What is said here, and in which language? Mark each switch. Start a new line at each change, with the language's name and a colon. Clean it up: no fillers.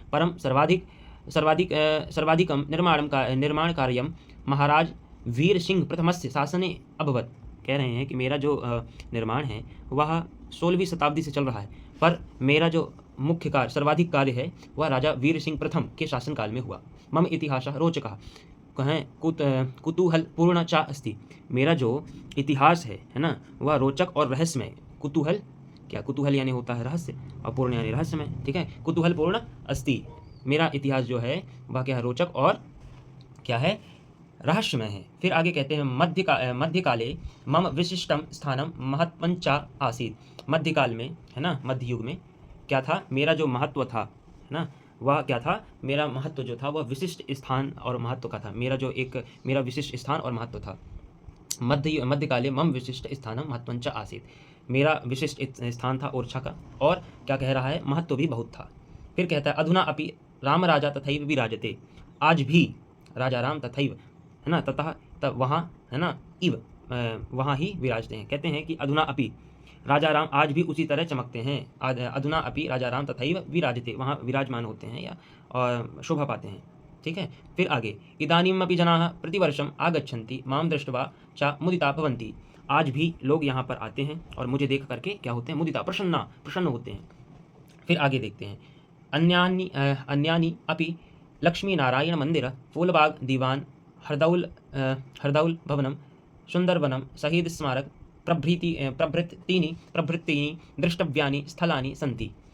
Sanskrit: परम सर्वाधिकम निर्माण कार्यम महाराज वीर सिंह प्रथमस्य शासने अभवत।
Hindi: कह रहे हैं कि मेरा जो निर्माण है वह 16वीं शताब्दी से चल रहा है, पर मेरा जो मुख्य कार्य, सर्वाधिक कार्य है वह राजा वीर सिंह प्रथम के शासनकाल में हुआ।
Sanskrit: मम इतिहासः रोचकः कहें कुतूहलपूर्ण चा अस्ति।
Hindi: मेरा जो इतिहास है ना, वह रोचक और रहस्यमय। कुतूहल, क्या कुतूहल यानी होता है रहस्य, और पूर्ण यानी रहस्यमय, ठीक है।
Sanskrit: कुतूहलपूर्ण अस्ति,
Hindi: मेरा इतिहास जो है वह क्या है, रोचक और क्या है, रहस्यमय है। फिर आगे कहते हैं,
Sanskrit: मध्यकाले मम विशिष्टम स्थानम महत्वंचा आसीत्।
Hindi: मध्यकाल में, है ना, मध्य युग में क्या था, मेरा जो महत्व था, है ना, वह क्या था, मेरा महत्व जो था वह विशिष्ट स्थान और महत्व का था। मेरा विशिष्ट स्थान और महत्व था।
Sanskrit: मध्यकाले मम विशिष्ट स्थानम महत्वंच आसीत्,
Hindi: मेरा विशिष्ट स्थान था ओरछा का, और क्या कह रहा है, महत्व भी बहुत था। फिर कहता है,
Sanskrit: अधुना अपि राम राजा तथैव विराजते।
Hindi: आज भी राजा राम तथैव, है ना, ततः तब वहाँ, है ना, इव वहाँ ही विराजते हैं। कहते हैं कि अधुना अपि राजा राम आज भी उसी तरह चमकते हैं।
Sanskrit: अधुना अपि राजा राम तथैव विराजते,
Hindi: वहाँ विराजमान होते हैं या और शोभा पाते हैं, ठीक है। फिर आगे,
Sanskrit: इदानीमपि जनाः प्रतिवर्षम आगच्छन्ति माम दृष्ट्वा च मुदिता भवन्ति।
Hindi: आज भी लोग यहाँ पर आते हैं और मुझे देख करके क्या होते हैं, मुदिता, प्रसन्न होते हैं। फिर आगे देखते हैं,
Sanskrit: अन्यानि अपि लक्ष्मी नारायण मंदिर, फूलबाग, दीवान, हरदौल भवनम, सुंदरवनम, शहीद स्मारक प्रभृतीनि द्रष्टव्यानि स्थलानि सन्ति।